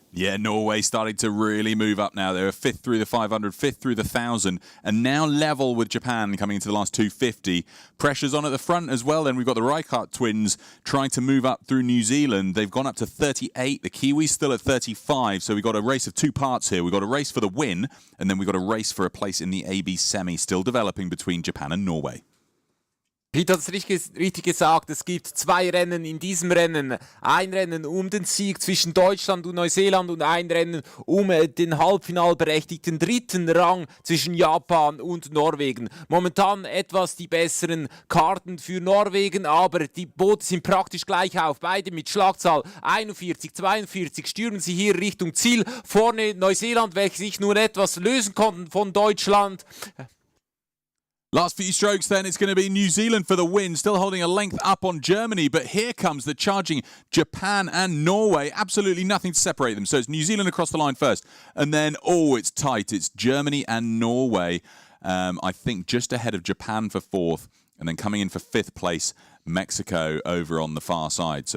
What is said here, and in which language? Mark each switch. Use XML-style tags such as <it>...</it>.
<en>Yeah, Norway starting to really move up now. They're 5th through the 500, 5th through the 1,000, and now level with Japan coming into the last 250. Pressure's on at the front as well. Then we've got the Reichardt twins trying to move up through New Zealand. They've gone up to 38. The Kiwis still at 35. So we've got a race of two parts here. We've got a race for the win, and then we've got a race for a place in the AB Semi, still developing between Japan and Norway.</en> <de>Peter hat es richtig gesagt, es gibt zwei Rennen in diesem Rennen. Ein Rennen um den Sieg zwischen Deutschland und Neuseeland und ein Rennen um den halbfinalberechtigten dritten Rang zwischen Japan und Norwegen. Momentan etwas die besseren Karten für Norwegen, aber die Boote sind praktisch gleich auf. Beide mit Schlagzahl 41, 42 stürmen sie hier Richtung Ziel. Vorne Neuseeland, welche sich nur etwas lösen konnten von Deutschland.</de> <en>Last few strokes then, it's going to be New Zealand for the win, still holding a length up on Germany, but here comes the charging Japan and Norway. Absolutely nothing to separate them. So it's New Zealand across the line first, and then, it's tight. It's Germany and Norway, I think just ahead of Japan for 4th, and then coming in for 5th place, Mexico over on the far side.</en>